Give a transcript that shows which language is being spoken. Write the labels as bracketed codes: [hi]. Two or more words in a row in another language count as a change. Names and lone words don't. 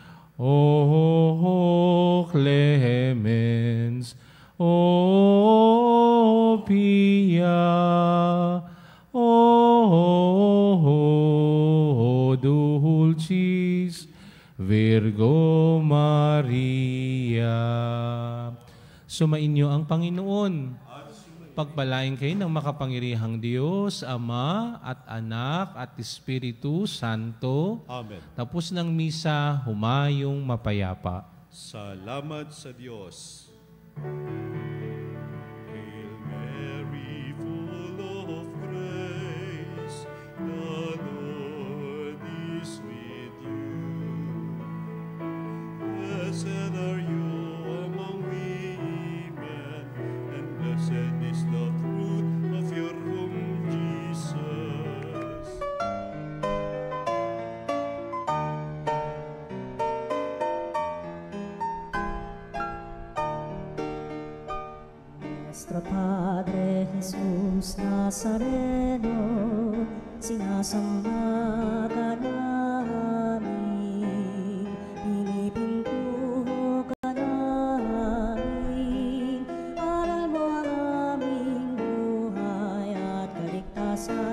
[la] O clemens, O pia, O dulcis Virgo Maria. [tl] Sumainyo ang Panginoon. Pagpalain kayo ng makapangyarihang Diyos, Ama at Anak at Espiritu Santo. Amen. Tapos ng misa, humayong mapayapa. Salamat sa Diyos. [en] Hail Mary, full of grace, the Lord is with you. Blessed are you among women, and blessed is the fruit of your womb, Jesus. [tl] Nuestro Padre Jesús Nazareno, sinasamba ka namin, pinipintuho ka namin, aral mo ang aming buhay at kaligtasan.